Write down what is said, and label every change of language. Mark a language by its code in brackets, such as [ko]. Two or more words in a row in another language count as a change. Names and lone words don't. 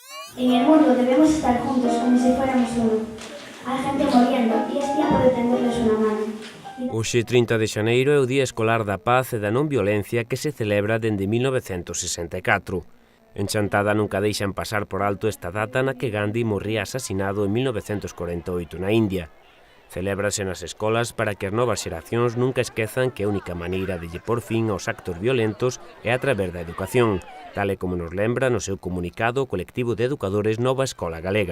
[es] En el mundo debemos estar juntos como si fuéramos uno. Hay gente muriendo y es tiempo de tenderles una mano. [gl] Hoxe, 30 de xaneiro, é o Día Escolar da Paz e da Non Violencia que se celebra dende 1964. En Chantada nunca deixan pasar por alto esta data na que Gandhi morría asasinado en 1948 na India. Celébrase nas escolas para que as novas xeracións nunca esquezan que a única maneira de lle por fin aos actos violentos é a través da educación, tal e como nos lembra no seu comunicado o colectivo de educadores Nova Escola Galega.